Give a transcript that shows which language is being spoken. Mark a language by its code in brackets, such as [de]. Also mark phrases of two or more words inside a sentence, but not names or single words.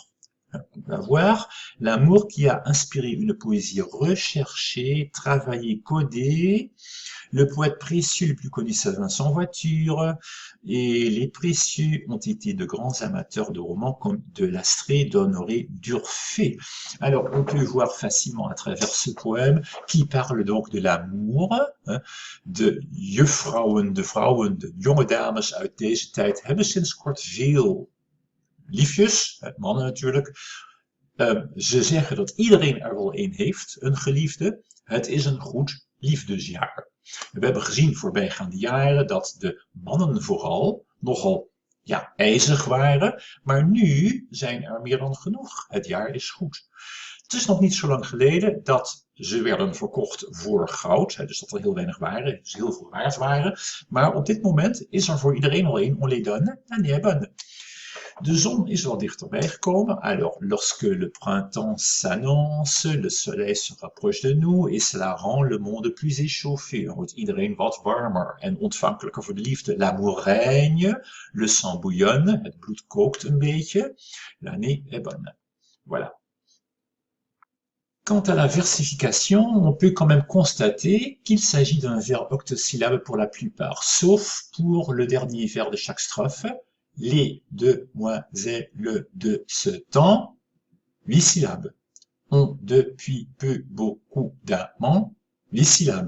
[fr] On va voir l'amour qui a inspiré une poésie recherchée, travaillée, codée. Le poète précieux le plus connu, c'est Vincent Voiture, et les précieux ont été de grands amateurs de romans comme de Lastrée, d'Honoré, d'Urfé. Alors, on peut voir facilement à travers ce poème qui parle donc de l'amour, [nl] de juffrouwen, de vrouwen, de jonge dames uit deze tijd hebben sinds kort veel liefjes, mannen natuurlijk. Ze zeggen dat iedereen er wel een heeft, een geliefde. Het is een goed liefdesjaar. We hebben gezien voorbijgaande jaren dat de mannen vooral nogal ijzig waren, maar nu zijn er meer dan genoeg. Het jaar is goed. Het is nog niet zo lang geleden dat ze werden verkocht voor goud, dus dat er heel weinig waren, dus heel veel waard waren. Maar op dit moment is er voor iedereen al een, [fr] on les donne, l'année est bonne. [nl] De zon is wel dichterbij gekomen. [fr] Alors, lorsque le printemps s'annonce, le soleil se rapproche de nous et cela rend le monde plus échauffé. [nl] Dan wordt iedereen wat warmer en ontvankelijker voor de liefde. [fr] L'amour règne, le sang bouillonne, [nl] het bloed kookt een beetje. [fr] L'année est bonne. Voilà. Quant à la versification, on peut quand même constater qu'il s'agit d'un vers octosyllabe pour la plupart, sauf pour le dernier vers de chaque strophe. Les demoiselles de ce temps, 8 syllabes, ont depuis peu beaucoup d'amants, 8 syllabes.